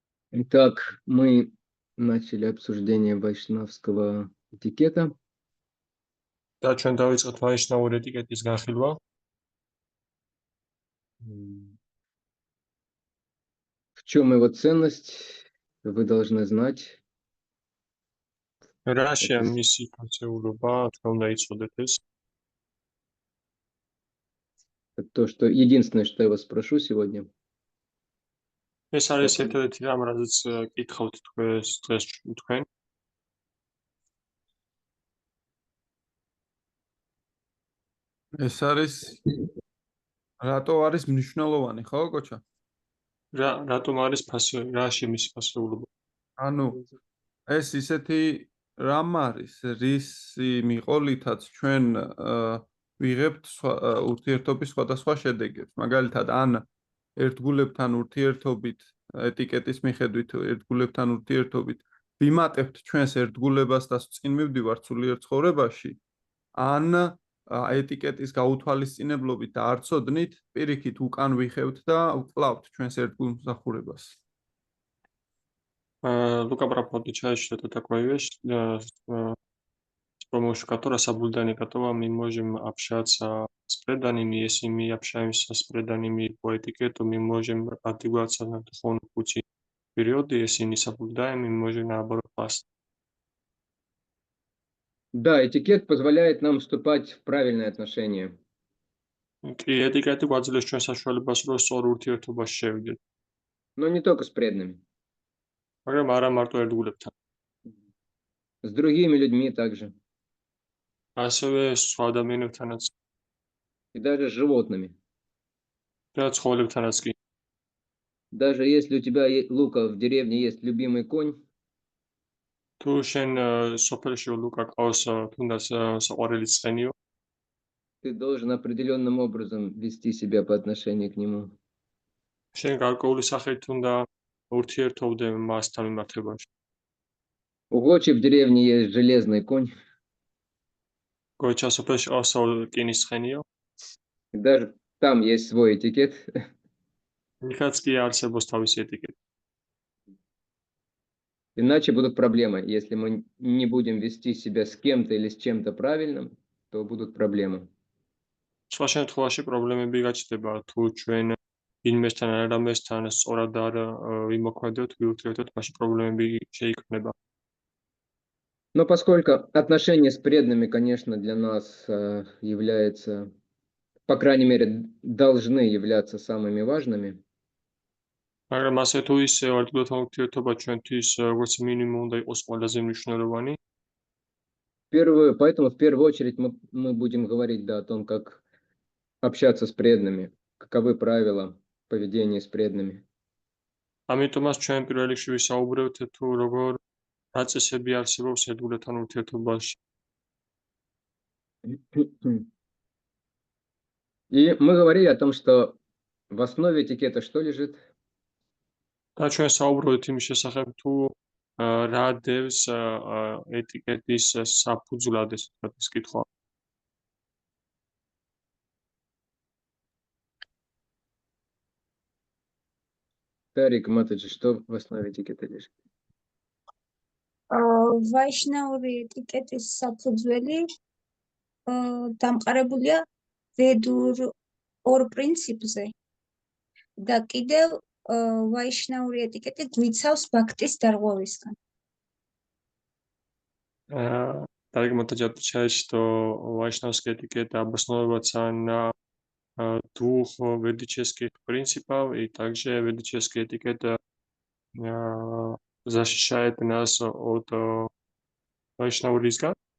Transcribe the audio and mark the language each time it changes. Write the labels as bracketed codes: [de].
[ru] Итак, мы начали обсуждение вайшнавского этикета. [ka] და ჩვენ დავიწყოთ ვაიშნაური ეტიკეტის განხილვა. [ru] В чем его ценность, вы должны знать. [ka] რაშია მისი ფუნქციურობა, თქვენ უნდა იცოდეთ ეს. [ru] То, что единственное, что я вас спрошу сегодня. [ka] ეს არის ერთადერთი რამ, რაზეც კითხავთ დღეს თქვენ. ეს არის რატო არის მნიშვნელოვანი, ხო, კოჩა? რატომ არის რაში მისი ფასეულობა? ანუ ეს ისეთი რამ არის, რისი მიყოლითაც ჩვენ ვიღებთ ურთიერთობის სხვადასხვა შედეგებს. მაგალითად, ან ერთგულებთან ურთიერთობით, ეტიკეტის მიხედვით ერთგულებთან ურთიერთობით ვიმატებთ ჩვენს ერთგულებას და წინ მივდივართ სულიერ ცხოვრებაში, ან ეტიკეტის გაუთვალისწინებლობით და არ ცოდნით, პირიქით უკან ვიხევთ და ვკლავთ ჩვენს ერთგულ მსახურებას. [ru] Лука Прабхупада чаще это такая вещь, с помощью которой соблюдания которого мы можем общаться с преданными. Если мы общаемся с преданными по этикету, мы можем продвигаться на духовном пути вперед, и если не соблюдаем, мы можем наоборот пасть. Да, этикет позволяет нам вступать в правильные отношения. И этикет [ka] გვაძლევს ჩვენ საშუალებას, რომ სწორ ურთიერთობაში შევიდეთ. [ru] Но не только с преданными. [ka] მაგრამ არა მარტო ერთგულებთან. [ru] С другими людьми также. [ka] ასევე სხვა ადამიანებთანაც. [ru] И даже с животными. [ka] და ცხოველებთანაც კი. [ru] Даже если у тебя, Лука, в деревне есть любимый конь, [ka] თუ შენ სოფელში ლუკა ყავს თუნდაც საყვარელი ცხენიო, [ru] ты должен определенным образом вести себя по отношению к нему. [ka] შენ გარკვეული სახით უნდა ურთიერთობდე მასთან მიმართებაში. [ru] У Гочи в деревне есть железный конь. [ka] გოჩა სოფელში ყავს რკინის ცხენიო. [ru] И даже там есть свой этикет. [ka] იქაც კი არსებობს თავისი ეტიკეტი. [ru] Иначе будут проблемы. Если мы не будем вести себя с кем-то или с чем-то правильным, то будут проблемы. [ka] სხვა შემთხვევაში პრობლემები გაჩნდება, თუ ჩვენ ვინმესთან ან რამესთან სწორად არ ვიმოქმედოთ, ვიურთიერთოთ, მაშინ პრობლემები შეიქმნება. [ru] Но поскольку отношения с преданными, конечно, для нас являются, по крайней мере, должны являться самыми важными. [ka] მაგრამ ასე თუ ისე ერთგულთან ურთიერთობა ჩვენთვის როგორც მინიმუმ უნდა იყოს ყველაზე მნიშვნელოვანი. [ru] Поэтому в первую очередь мы будем говорить, да, о том, как общаться с преданными, каковы правила поведения с преданными. [ka] ამიტომაც ჩვენ პირველ რიგში ვისაუბრებთ თუ როგორ დაწესები არსებობს ერთგულთან ურთიერთობაში. [ru] И мы говорили о том, что в основе этикета что лежит? [ka] და ჩვენ საუბრობთ იმის შესახებ, თუ რა დევს ეტიკეტის საფუძვლად, ეს კითხვა. [ru] Тарик Матаджи, что в основе этикета лежит? [ka] ვაიშნაური ეტიკეტის საფუძველი დამყარებულია ვედურ ორ პრინციპზე და კიდევ ვაიშნაური ეტიკეტი გვიცავს ბაქტის დარღვევისგან. [ru] Тарик Матаджи отвечает, что вайшнавская этикета обосновывается на двух ведических принципах, и также ведическая этикета защищает нас от вайшнавизма.